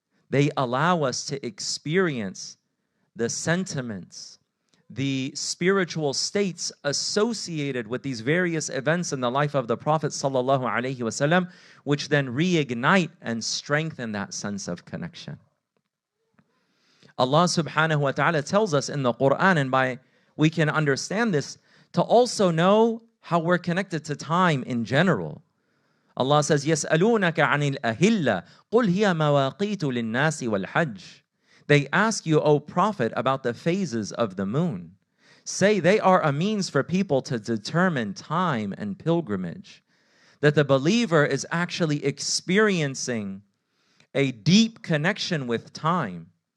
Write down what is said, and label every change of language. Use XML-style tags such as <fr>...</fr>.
<en>They allow us to experience the sentiments, the spiritual states associated with these various events in the life of the Prophet sallallahu alaihi wasallam, which then reignite and strengthen that sense of connection. Allah subhanahu wa ta'ala tells us in the Quran, and we can understand this to also know how we're connected to time in general. Allah says,</en> <ar>يَسْأَلُونَكَ عَنِ الْأَهِلَّةِ قُلْ هِيَ مَوَاقِيتُ لِلنَّاسِ وَالْحَجِّ.</ar> <en>They ask you, O Prophet, about the phases of the moon. Say they are a means for people to determine time and pilgrimage. That the believer is actually experiencing a deep connection with time.</en>